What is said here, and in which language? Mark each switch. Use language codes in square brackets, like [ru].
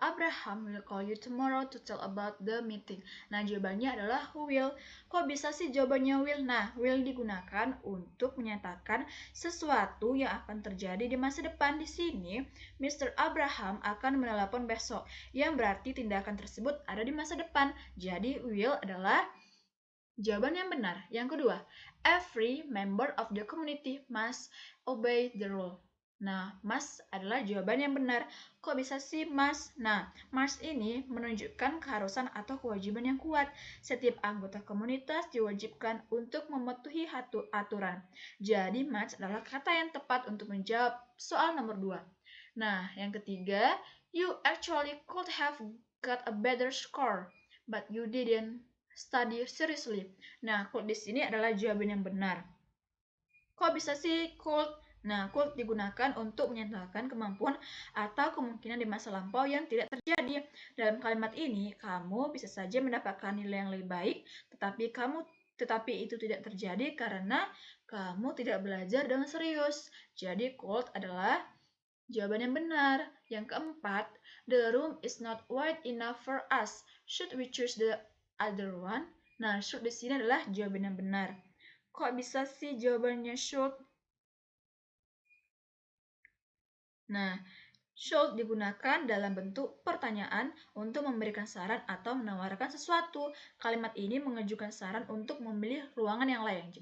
[en] Abraham will call you tomorrow to tell about the meeting. [id] Nah, jawabannya adalah will. Kok bisa sih jawabannya will? Nah, will digunakan untuk menyatakan sesuatu yang akan terjadi di masa depan. Di sini, Mr. Abraham akan menelepon besok, yang berarti tindakan tersebut ada di masa depan. Jadi, will adalah jawaban yang benar. Yang kedua, [en] every member of the community must obey the rule. [id] Nah, must adalah jawaban yang benar. Kok bisa sih must? Nah, must ini menunjukkan keharusan atau kewajiban yang kuat. Setiap anggota komunitas diwajibkan untuk mematuhi aturan. Jadi, must adalah kata yang tepat untuk menjawab soal nomor 2. Nah, yang ketiga, [en] you actually could have got a better score, but you didn't study seriously. [id] Nah, could di sini adalah jawaban yang benar. Kok bisa sih could? Nah, could digunakan untuk menyatakan kemampuan atau kemungkinan di masa lampau yang tidak terjadi. Dalam kalimat ini, kamu bisa saja mendapatkan nilai yang lebih baik, tetapi itu tidak terjadi karena kamu tidak belajar dengan serius. Jadi, could adalah jawaban yang benar. Yang keempat, [en] the room is not wide enough for us. Should we choose the other one? [id] Nah, should di sini adalah jawaban yang benar. Kok bisa sih jawabannya should? Nah, should digunakan dalam bentuk pertanyaan untuk memberikan saran atau menawarkan sesuatu. Kalimat ini mengajukan saran untuk memilih ruangan yang lain.